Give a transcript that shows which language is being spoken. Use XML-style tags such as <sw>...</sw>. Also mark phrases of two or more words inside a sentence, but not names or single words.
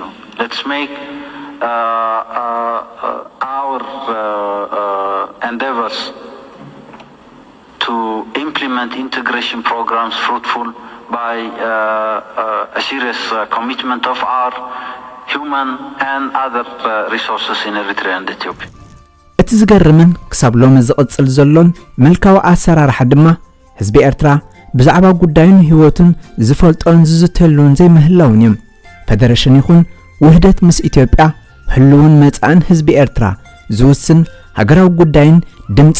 <en>Let's make our endeavors to implement integration programs fruitful by a serious commitment of our human and other resources in Eritrea and Ethiopia.</en> <ti>እቲ ዝገርምን ክሳብ ሎሚ ዝቕጽል ዘሎን መልካዊ ኣሰራርሓ ድማ ህዝቢ ኤርትራ ብዛዕባ ጉዳዩን ህይወቱን ዝፈልጦን ዝዝተሉን ዘይምህላውን እዮም። ፌደሬሽን ይኹን ውህደት ምስ ኢትዮጵያ ህልውን መጻእን ህዝቢ ኤርትራ ዝውስን ሃገራዊ ጉዳይን ድምፂ</ti>